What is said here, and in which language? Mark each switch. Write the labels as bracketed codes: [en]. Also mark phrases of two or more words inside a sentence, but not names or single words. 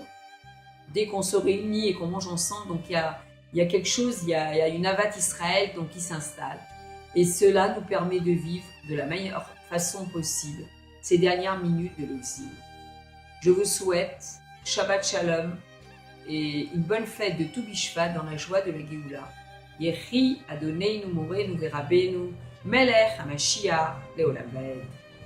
[fr] Dès qu'on se réunit et qu'on mange ensemble, donc il y a quelque chose, il y a une [he] אהבת ישראל [fr] donc, qui s'installe. Et cela nous permet de vivre de la meilleure façon possible ces dernières minutes de l'exil. Je vous souhaite [he] שבת שלום [fr] et une bonne fête de Tou Bishvat dans la joie de la Géoula. [he] יחי אדוננו מורנו ורבנו מלך המשיח לעולם ועד.